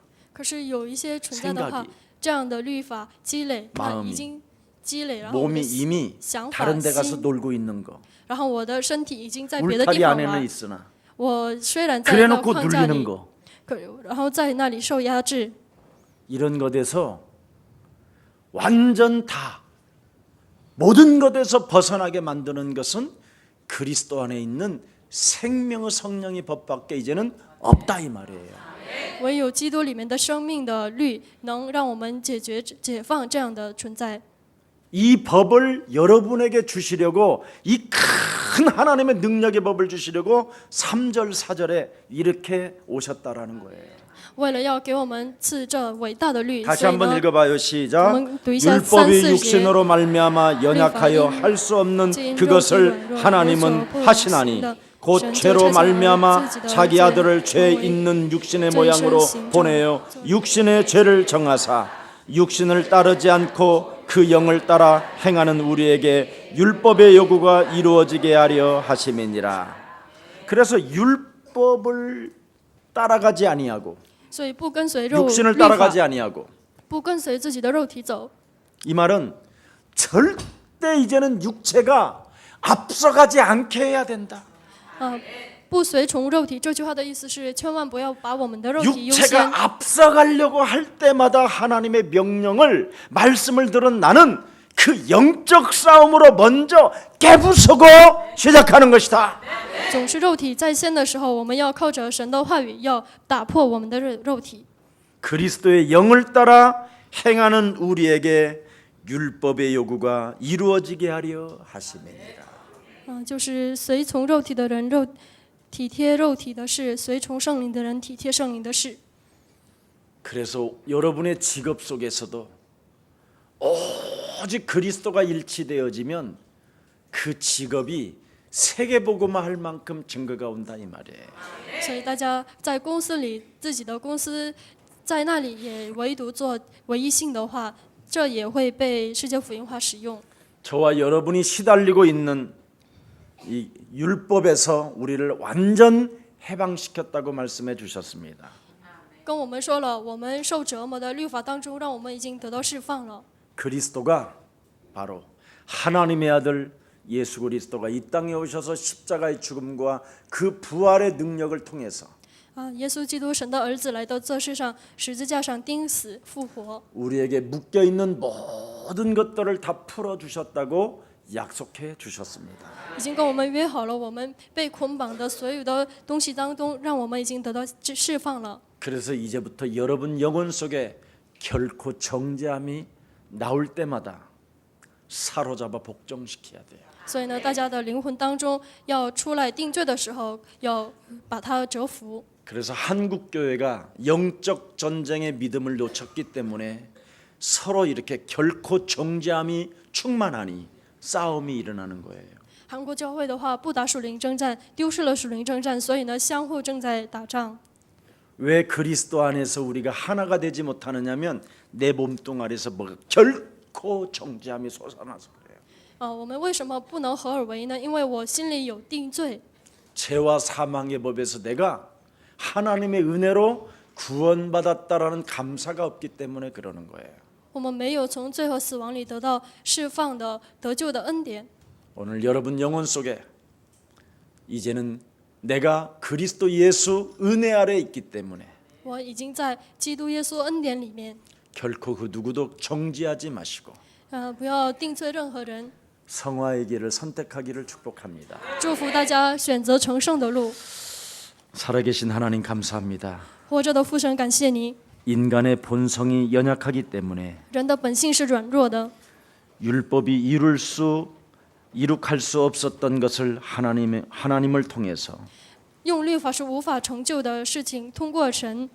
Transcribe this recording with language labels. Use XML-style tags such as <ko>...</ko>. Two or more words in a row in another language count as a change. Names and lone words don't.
<zh>可是有一些存在的话</zh> <ko>생각이 ，</ko> <zh>这样的律法积累，它</zh> <ko>마음이</ko> <zh>已经积累，然后我</zh> <ko>몸이</ko> <zh>的</zh> <ko>이미</ko> <zh>想法</zh> <ko>다른 데 가서</ko> <zh>心，</zh> <ko>놀고 있는 거.</ko> <zh>然后我的身体已经在别的地</zh> <ko>울타리</ko> <zh>方</zh> <ko>안에는</ko> <zh>玩。</zh> <ko>있으나</ko> <zh>我虽然在那</zh> <ko>그래놓고</ko> <zh>框架</zh> <ko>눌리는</ko> <zh>里，</zh> <ko>거.</ko> <zh>然后在那里受压制，</zh> <ko>이런 것에서 완전 다 모든 것에서 벗어나게 만드는 것은 그리스도 안에 있는 생명의 성령의 법밖에 이제는 없다 이 말이에요.</ko> <zh>唯有基督里面的生命的律，能让我们解放这样的存在。</zh> <ko>이 법을 여러분에게 주시려고 이 큰 하나님의 능력의 법을 주시려고 3절 4절에 이렇게 오셨다라는 거예요.</ko> <zh>为了要给我们赐这伟大的律，</zh> <ko>다시</ko> <zh>所以</zh> <ko>한번</ko> <zh>呢，</zh> <ko>읽어봐요. 시작. 한번</ko> <zh>读一下</zh> <ko>율법이 3-4 육신으로 말미암아 연약하여 할 수 없는 그것을 하나님은 하시나니 곧 죄로 말미암아 자기 아들을 죄 있는 육신의 모양으로 보내어 육신의 죄를 정하사 육신을 따르지 않고 그 영을 따라 행하는 우리에게 율법의 요구가 이루어지게 하려 하심이니라. 그래서 율법을 따라가지 아니하고</ko> <zh>所以不跟随</zh> <ko>육신을</ko> <zh>律法，</zh> <ko>따라가지 아니하고</ko> <zh>不跟随自己的肉体走。</zh> <ko>이 말은 절대 이제는 육체가 앞서가지 않게 해야 된다.</ko> <zh>不随从肉体这句话的意思是，千万不要把我们的肉体优先。</zh> <ko>육체가 앞서가려고 할 때마다 하나님의 명령을 말씀을 들은 나는 그 영적 싸움으로 먼저 깨부수고 시작하는 것이다.</ko> <zh>总是肉体在先的时候，我们要靠着神的话语，要打破我们的肉体。</zh> <ko>그리스도의 영을 따라 행하는 우리에게 율법의 요구가 이루어지게 하려 하심이니라.</ko> <zh>就是随从肉体的人体贴肉体的事，随从圣灵的人体贴圣灵的事。</zh> <ko>그래서 여러분의 직업 속에서도 오직 그리스도가 일치되어지면 그 직업이 세계복음화 할 만큼 증거가 온다 이 말이에요.</ko> <zh>所以大家在公司里，自己的公司在那里也唯独做唯一性的话，这也会被世界福音化使用。</zh> <ko>저와 여러분이 시달리고 있는 이 율법에서 우리를 완전 해방시켰다고 말씀해 주셨습니다.</ko> <zh>跟我们说了，我们受折磨的律法当中，让我们已经得到释放了。</zh> <ko>그리스도가 바로 하나님의 아들 예수 그리스도가 이 땅에 오셔서 십자가의 죽음과 그 부활의 능력을 통해서</ko> <zh>耶稣基督神的儿子来到这世上，十字架上钉死复活，</zh> <ko>우리에게 묶여 있는 모든 것들을 다 풀어 주셨다고 약속해 주셨습니다.</ko> <zh>已经跟我们约好了，我们被捆绑的所有的东西当中，让我们已经得到释放了。</zh> <ko>그래서 이제부터 여러분 영혼 속에 결코 정죄함이 나올 때마다 사로잡아 복종시켜야 돼요.</ko> <zh>所以呢，大家的灵魂当中要出来定罪的时候，要把它折服。</zh> <ko>그래서 한국 교회가 영적 전쟁의 믿음을 놓쳤기 때문에 서로 이렇게 결코 정죄함이 충만하니 싸움이 일어나는 거예요.</ko> <zh>韩国教会的话，不打属灵征战，丢失了属灵征战，所以呢，相互正在打仗。</zh> <ko>왜 그리스도 안에서 우리가 하나가 되지 못하느냐면 내 몸뚱아리에서 뭐 결코 정죄함이 솟아나서 그래요.</ko> <zh>我们为什么不能合而为呢？因为我心里有定罪，</zh> <ko>죄와 사망의 법에서 내가 하나님의 은혜로 구원받았다라는 감사가 없기 때문에 그러는 거예요.</ko> <zh>我们没有从罪和死亡里得到释放的得救的恩典。</zh> <ko>오늘 여러분 영혼 속에 이제는 내가 그리스도 예수 은혜 아래 있기 때문에</ko> <zh>我已经在基督耶稣恩典里面，</zh> <ko>결코 그 누구도 정죄하지 마시고</ko> <zh>不要定罪任何人。</zh> <ko>성화의 길을 선택하기를 축복합니다.</ko> <zh>祝福大家选择成圣的路。</zh> <ko>살아계신 하나님 감사합니다.</ko> <zh>活着的父神，感谢你。</zh> <ko>인간의 본성이 연약하기 때문에</ko> <zh>人的本性是软弱的，</zh> <ko>율법이 이룩할 수 없었던 것을 하나님을 통해서</ko> <zh>用律法是无法成就的事情，通过神，</zh>